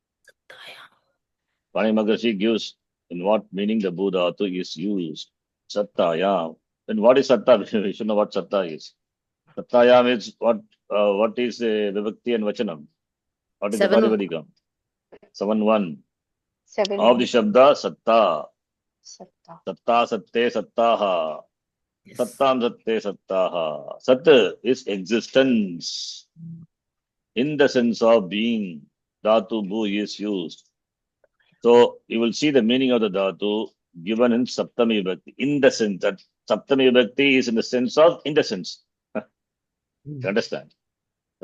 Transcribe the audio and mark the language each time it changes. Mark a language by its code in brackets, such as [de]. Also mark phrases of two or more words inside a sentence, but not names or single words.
[en] Pani Maharishi gives in what meaning the [sa] Bhu dhatu [en] is used. Sattayam. Then what is Satta? We should know what Satta is. Sattayam is what is Vibhakti and Vachanam? What is the Seven. Pradipadikum? 7-1. 7. Of the Shabda, Satta. Satta. [sa] Satta, Satte, Sattaha. [en] Yes. [sa] Sattam, Satte, Sattaha. [en] Sat is existence. In the sense of being, [sa] Dhatu Bhu [en] is used. So you will see the meaning of the Dhatu given in [sa] Saptami Vibhakti. [en] In the sense that [sa] Saptami Vibhakti [en] is in the sense of in the sense. You understand? The